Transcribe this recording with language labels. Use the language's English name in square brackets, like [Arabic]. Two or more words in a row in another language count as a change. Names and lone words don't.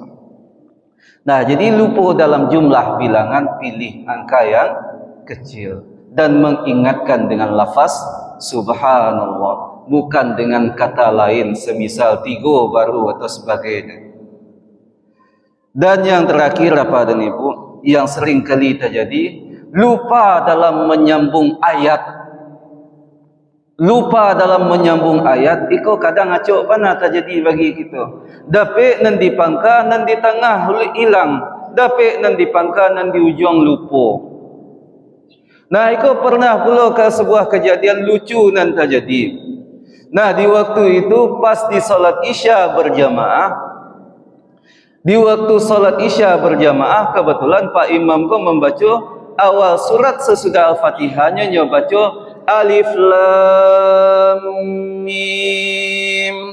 [Indonesian] Nah, jadi lupa dalam jumlah bilangan, pilih angka yang kecil dan mengingatkan dengan lafaz subhanallah, bukan dengan kata lain semisal 3 baru atau sebagainya. Dan yang terakhir apa dan ibu, yang sering kali terjadi, lupa dalam menyambung ayat. Lupa dalam menyambung ayat, [Minangkabau] iko kadang acok mana [Indonesian] terjadi bagi kita. [Minangkabau] Dapik nan di pangka, nan di tengah hilang. Dapik nan di pangka, nan di ujung lupa. [Indonesian] Nah, iko pernah pula ke sebuah kejadian lucu nan terjadi. Nah, di waktu itu pas di solat Isya berjamaah. Di waktu solat Isya berjamaah, kebetulan Pak Imam ko membaca awal surat sesudah Al-Fatihahnya, nyo baca [Arabic] الم.